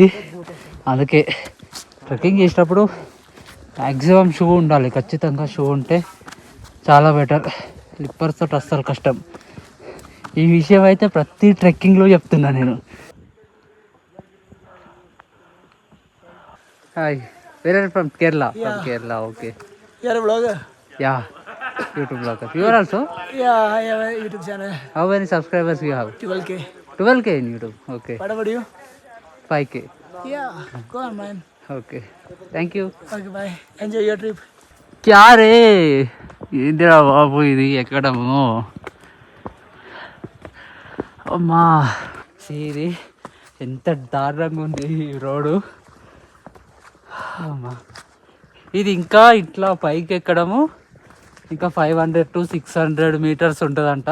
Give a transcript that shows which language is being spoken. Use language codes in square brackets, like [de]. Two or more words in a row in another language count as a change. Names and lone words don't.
[te] అందుకే ట్రెక్కింగ్ చేసేటప్పుడు మ్యాక్సిమం షూ ఉండాలి. ఖచ్చితంగా షూ ఉంటే చాలా బెటర్. స్లిప్పర్స్తో అస్సలు కష్టం. ఈ విషయం అయితే ప్రతి ట్రెక్కింగ్లో చెప్తున్నా నేను. [en] Hi, where are from Kerala? From Kerala, okay. [hi] यार ब्लॉगर. [en] యా, YouTube blogger. You are also? Yeah, I have a YouTube channel. How many subscribers you have? 12K. 12K in YouTube. Okay. What about you? 5K. Yeah, go on man. Okay. Thank you. Okay, bye. Enjoy your trip. [hi] क्या रे, [te] ఏందిరా బాబు ఇది ఎక్కడము? అమ్మా, ఇది ఎంత దారుణంగా ఉంది ఈ రోడ్డు. అమ్మా, ఇది ఇంకా ఇట్లా పైకి ఎక్కడము ఇంకా 500 to 600 మీటర్స్ ఉంటుందంట.